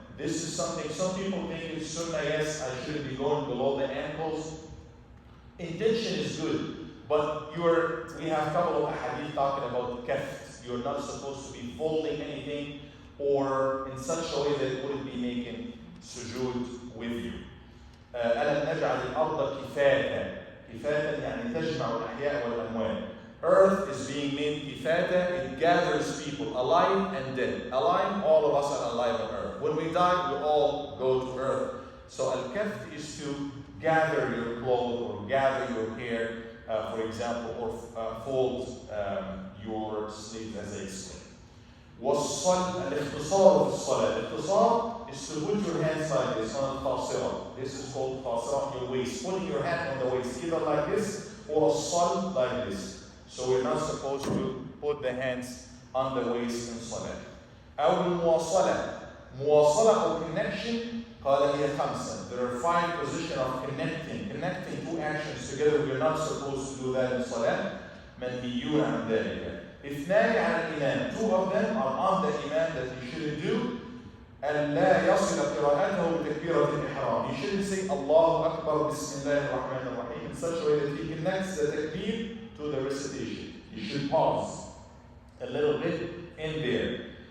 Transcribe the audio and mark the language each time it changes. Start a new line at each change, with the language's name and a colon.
English: This is something, some people think it's sunnah, yes, I shouldn't be going below the ankles. Intention is good, but we have a couple of hadith talking about kaft. You're not supposed to be folding anything or in such a way that it wouldn't be making sujood with you.
Arabic: أَلَمْ نَجْعَلِ الْأَرْضَ كِفَاتًا. كِفَاتًا يعني تجمع الأحياء والأموات.
English: Earth is being made kifata, it gathers people alive and dead. Alive, all of us are alive on earth. When we die, we all go to earth. So al-kaft is to gather your clothes or gather your hair, for example, or fold your sleeves, as I explained.
Arabic: الاختصار في الصلاة.
English: الاختصار is to put your hands like this on al-qasirah. This is called qasirah, your waist. Putting your hand on the waist, either like this or a like this. So we're not supposed to put the hands on the waist in salah.
Arabic: أو المواصلة. مواصلة
English: or connection
Arabic: قال هي خمسة.
English: There are 5 positions of connecting two actions together. We're not supposed to do that in salah.
Arabic: منهيون عن ذلك. اثنان على الإمام.
English: 2 of them are on the imam that you shouldn't do.
Arabic: ألا يصل قراءته بتكبيرة الإحرام.
English: You shouldn't say
Arabic: الله أكبر بسم الله الرحمن الرحيم
English: in such a way that he connects the takbir to the recitation. You should pause a little bit in there.